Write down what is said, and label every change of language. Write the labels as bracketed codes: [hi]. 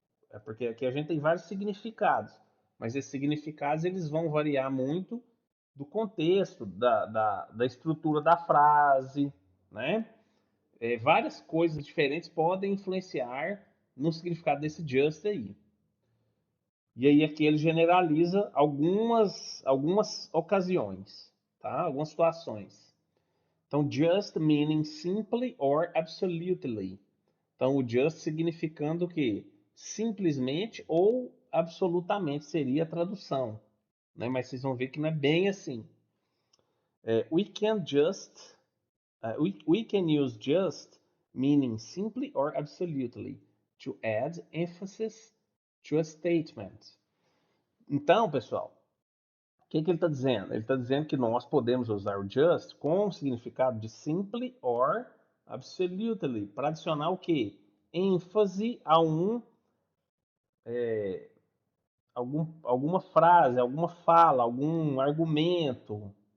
[pt] É porque aqui a gente tem vários significados, mas esses significados eles vão variar muito do contexto, da estrutura da frase, né? Várias coisas diferentes podem influenciar no significado desse just aí. E aí aqui ele generaliza algumas ocasiões, tá? Algumas situações. [en] Então, just meaning simply or absolutely. [pt] Então, o just significando que simplesmente ou absolutamente seria a tradução, né? Mas vocês vão ver que não é bem assim. [en] We can just, we can use just meaning simply or absolutely to add emphasis to a statement. [pt] Então, pessoal, o que ele está dizendo? Ele está dizendo que nós podemos usar o just com o significado de [en] simply or absolutely [pt] para adicionar o quê? ênfase a alguma frase, alguma fala, algum argumento.